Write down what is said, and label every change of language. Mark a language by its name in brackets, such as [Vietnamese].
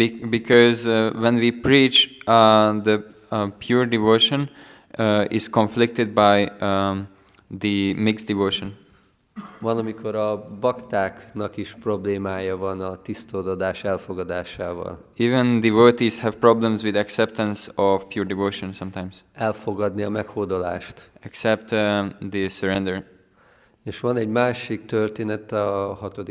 [English] Because when we preach, the pure devotion is conflicted by the mixed devotion. [Hungarian] Van, amikor a baktáknak is problémája van a tiszta odadás elfogadásával. [English] Even devotees have problems with acceptance of pure devotion sometimes. [Hungarian] Elfogadni a meghódolást. [English] Accept the surrender. [Hungarian] És van egy másik történet a 6.